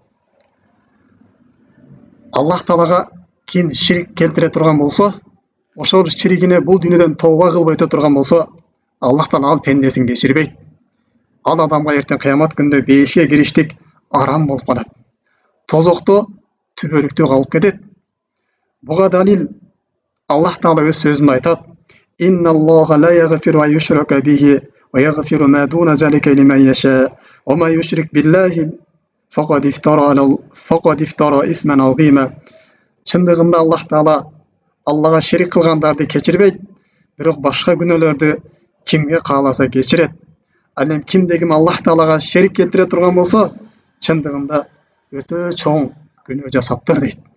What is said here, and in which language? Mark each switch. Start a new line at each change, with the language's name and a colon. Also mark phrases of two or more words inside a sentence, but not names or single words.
Kyrgyz: Аллах Таалага ким ширк келтире турган болсо, ошол ширигине бул дүйнөдөн тооба кылбай өтө турган болсо, Аллах Таала ал пендесин кечирбейт. Ал адамга эртең кыямат күндө бейишке кириштик арам болуп калат. Тозокто түбөлүктө калып кетет. Буга далил Аллах Таала өз сөзүндө айтат:
Arabic: "إن الله لا يغفر أن يشرك به ويغفر ما دون ذلك لمن يشاء ومن يشرك بالله فقد افترى إثما عظيما."
Kyrgyz: Чындыгында Аллах Таала Аллага ширик кылгандарды кечирбейт, бирок башка күнөөлөрдү кимге кааласа кечирет. Ал эми кимде-ким Аллах Таалага ширик келтире турган болсо, чындыгында өтө чоң күнөө жасаптыр дейт.